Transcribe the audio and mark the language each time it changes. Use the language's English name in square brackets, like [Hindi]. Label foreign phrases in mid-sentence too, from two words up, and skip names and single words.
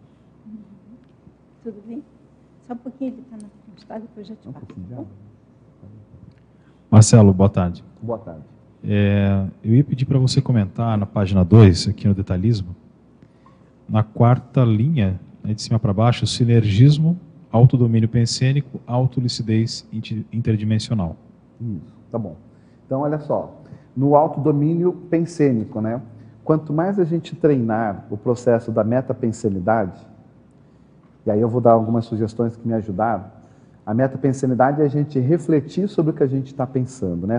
[Portuguese] Tudo bem? Só um pouquinho, ele está na frente, tá? Depois já te falo. Marcelo, boa tarde. Boa tarde. Eu ia pedir para você comentar na página 2, aqui no detalhismo, na quarta linha, né, de cima para baixo, sinergismo, autodomínio pensênico, autolucidez interdimensional. Tá bom. Então, olha só, no autodomínio pensênico, né? Quanto mais a gente treinar o processo da metapensenidade, e aí eu vou dar algumas sugestões que me ajudaram. A metapensenidade é a gente refletir sobre o que a gente está pensando, né?